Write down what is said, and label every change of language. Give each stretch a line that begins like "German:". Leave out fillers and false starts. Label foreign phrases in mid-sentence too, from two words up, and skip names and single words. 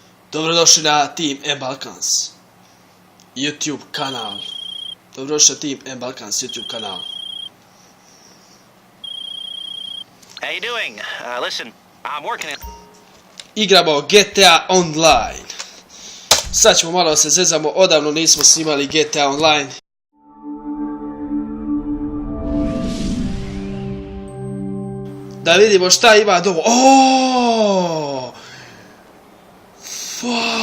Serbian: Dobrodošli na Team M-Balkans YouTube kanal. Dobrodošli na Team M-Balkans YouTube kanal.
English: How you doing? Listen, I'm working it.
Serbian: Igramo GTA Online. Sad ćemo malo se zezamo, odavno nismo snimali GTA Online. Da vidimo šta ima dovo.
English: Oooo! Fuck!